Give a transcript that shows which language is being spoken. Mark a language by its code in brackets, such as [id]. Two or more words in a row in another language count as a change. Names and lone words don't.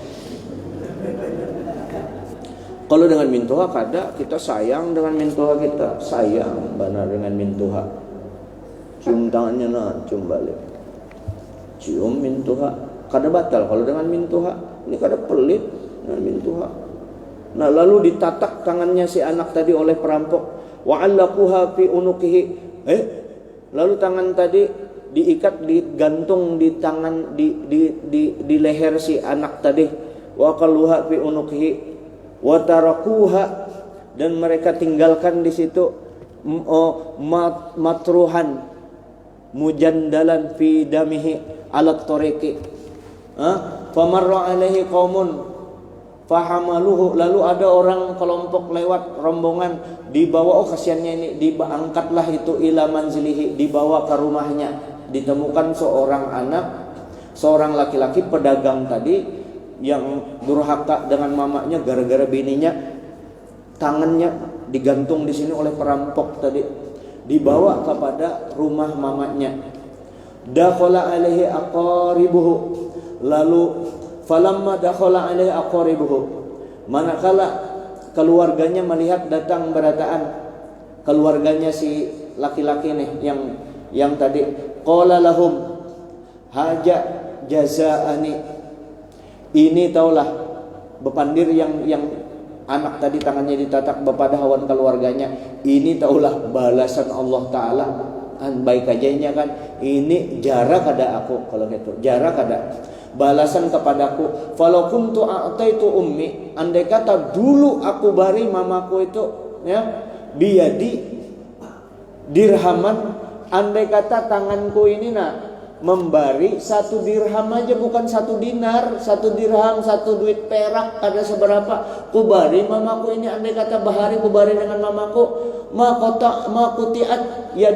[bjn] Kalau dengan mintuha kada, kita sayang dengan mintuha, kita sayang benar dengan mintuha. Cium tangannya nah, cium balik. Cium mintuha, kada batal kalau dengan mintuha. Ini kada pelit dengan mintuha. Nah lalu ditatak tangannya si anak tadi oleh perampok. [ar] وعلقوها في عنقه, [bjn] lalu tangan tadi diikat, digantung di tangan di leher si anak tadi. [ar] وقلوها في عنقه وتركوها, [bjn] dan mereka tinggalkan di situ [ar] مطروحا مجندلا في دمه على الطريق. فمر عليه قوم فحملوه, [bjn] lalu ada orang kelompok lewat rombongan dibawa, kasihannya ini diangkatlah itu [ar] إلى منزله, [bjn] dibawa ke rumahnya. Ditemukan seorang anak, seorang laki-laki pedagang tadi yang durhaka dengan mamanya gara-gara bininya, tangannya digantung di sini oleh perampok tadi, dibawa kepada rumah mamanya. [ar] دخل عليه أقاربه, [bjn] lalu [ar] فلما دخل عليه أقاربه, [bjn] manakala keluarganya melihat datang berataan, keluarganya si laki-laki nih yang yang tadi [ar] قال لهم هذا جزائي, [bjn] ini taulah bepandir yang anak tadi tangannya ditatak kepada hawan keluarganya, ini taulah balasan Allah Ta'ala. Kan baik ajanya kan, ini jarak ada aku, kalau gitu jarak ada balasan kepadaku. [ar] فلو كنت أعطيت أمي, [bjn] andai kata dulu aku bari mamaku itu ya [ar] بيدي درهما, [bjn] andai kata tanganku ini membari 1 dirham aja, bukan 1 dinar, 1 dirham, 1 duit perak, ada seberapa kubari mamaku ini, andai kata bahari kubari dengan mamaku, makutiat